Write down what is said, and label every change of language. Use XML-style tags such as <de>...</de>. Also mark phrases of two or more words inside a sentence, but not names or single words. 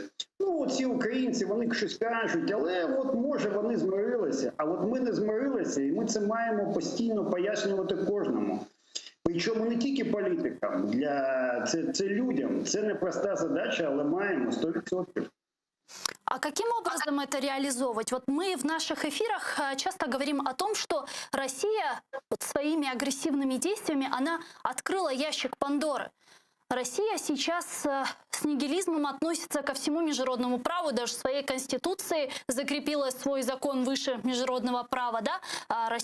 <uk>Ну, ці українці, вони щось кажуть, але от може вони змирилися, а от ми не змирилися, і ми це маємо постійно пояснювати кожному. Причому не тільки політикам, це людям. Це непроста задача, але маємо 100%.</uk> <ru>А каким образом это реализовывать? Вот мы в наших эфирах часто говорим о том, что Россия вот своими агрессивными действиями, она открыла ящик Пандоры. Россия сейчас с нигилизмом относится ко всему международному праву, даже в своей конституции закрепила свой закон выше международного права.</ru>